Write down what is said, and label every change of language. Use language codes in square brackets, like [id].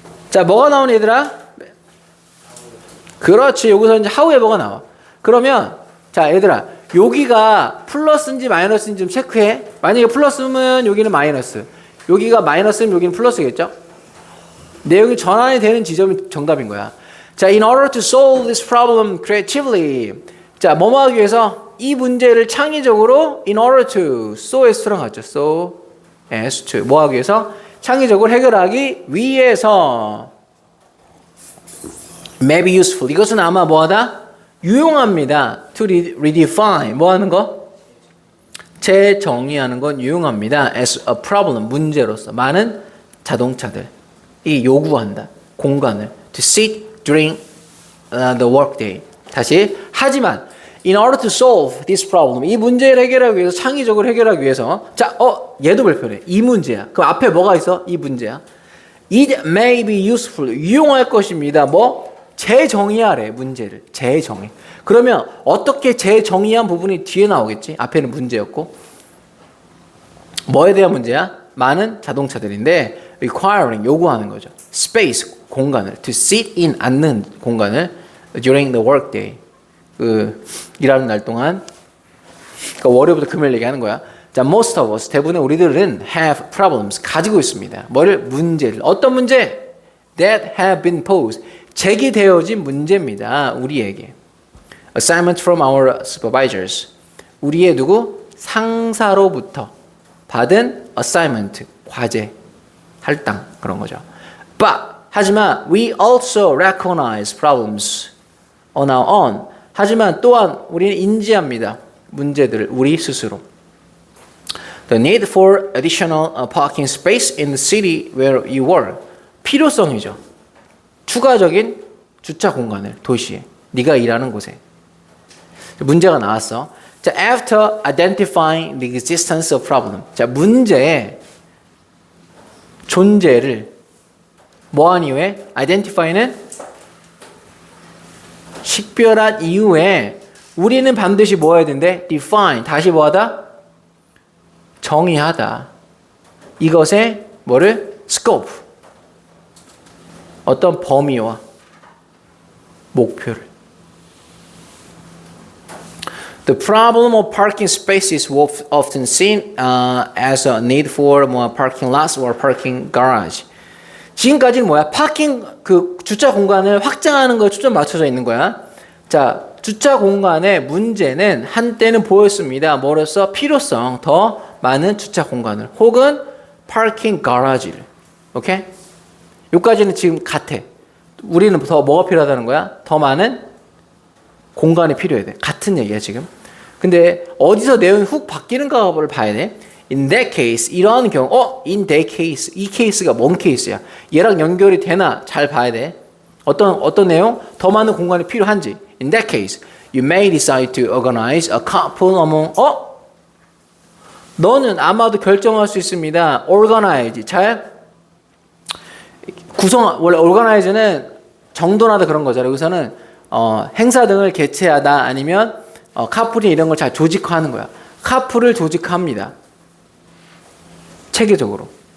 [ko] 자, 뭐가 나오니 얘들아? 그렇지. 여기서 이제 how에 뭐가 나와. 그러면 자, 얘들아, 여기가 플러스인지 마이너스인지 좀 체크해. 만약에 플러스면 여기는 마이너스, 여기가 마이너스면 여기는 플러스겠죠? 내용이 전환이 되는 지점이 정답인 거야. [en] 자, in order to solve this problem creatively. [ko] 자, 뭐뭐 하기 위해서 이 문제를 창의적으로 [en] in order to, so as to [ko] 랑 같죠? [en] so as to. [ko] 뭐 하기 위해서? 창의적으로 해결하기 위해서. [en] may be useful. [ko] 이것은 아마 뭐하다? 유용합니다. [en] to redefine. [ko] 뭐 하는 거? 재정의하는 건 유용합니다. [en] as a problem. [ko] 문제로서. 많은 자동차들이 요구한다. 공간을. [en] to sit during the workday. [ko] 다시. [en] 하지만 in order to solve this problem. [ko] 이 문제를 해결하기 위해서, 창의적으로 해결하기 위해서. 자, 얘도 별표네. 이 문제야. 그럼 앞에 뭐가 있어? 이 문제야. [en] It may be useful. [ko] 유용할 것입니다. 뭐? 재정의하래. 문제를. 재정의. 그러면 어떻게 재정의한 부분이 뒤에 나오겠지? 앞에는 문제였고. 뭐에 대한 문제야? 많은 자동차들인데 requiring, 요구하는 거죠. space, 공간을. [en] to sit in, [ko] 앉는 공간을 [en] during the workday. [ko] 일하는 날 동안. 그러니까 월요일부터 금요일 얘기하는 거야. 자, [en] most of us, [ko] 대부분의 우리들은 [en] have problems, [ko] 가지고 있습니다. 뭐를? 문제를. 어떤 문제? [en] that have been posed. [ko] 제기되어진 문제입니다. 우리에게. [en] assignment from our supervisors. [ko] 우리의 누구? 상사로부터 받은 assignment, 과제, 할당, 그런 거죠. [en] But, [ko] 하지만 [en] we also recognize problems on our own. [ko] 하지만 또한 우리는 인지합니다. 문제들을 우리 스스로. [en] The need for additional parking space in the city where you work. [ko] 필요성이죠. 추가적인 주차 공간을 도시에, 네가 일하는 곳에. 문제가 나왔어. [en] 자, after identifying the existence of problem. [ko] 자, 문제의 존재를 뭐한 이후에? identify는 식별한 이후에 우리는 반드시 뭐 해야 된대? define. 다시 뭐하다? 정의하다. 이것의 뭐를? scope. 어떤 범위와 목표를. [en] The problem of parking space is often seen as a need for more parking lots or parking garage. [ko] 지금까지는 뭐야? 파킹 주차 공간을 확장하는 거에 초점 맞춰져 있는 거야. 자, 주차 공간의 문제는 한때는 보였습니다. 뭐로써? 필요성, 더 많은 주차 공간을 혹은 파킹 가라지를. 오케이? 여기까지는 지금 같아. 우리는 더 뭐가 필요하다는 거야? 더 많은 공간이 필요해 돼. 같은 얘기야 지금. 근데 어디서 내용이 훅 바뀌는가를 봐야 돼. [en] In that case, [ko] 이러한 경우, in that case, 이 케이스가 뭔 케이스야? 얘랑 연결이 되나 잘 봐야 돼. 어떤 내용? 더 많은 공간이 필요한지. [en] In that case, you may decide to organize a carpool among. [ko] 너는 아마도 결정할 수 있습니다. Organize, 잘 원래 organize는 정돈하다 그런 거잖아요. 여기서는 행사 등을 개최하다 아니면 카풀이 이런 걸 잘 조직화하는 거야. 카풀을 조직합니다. 체계적으로.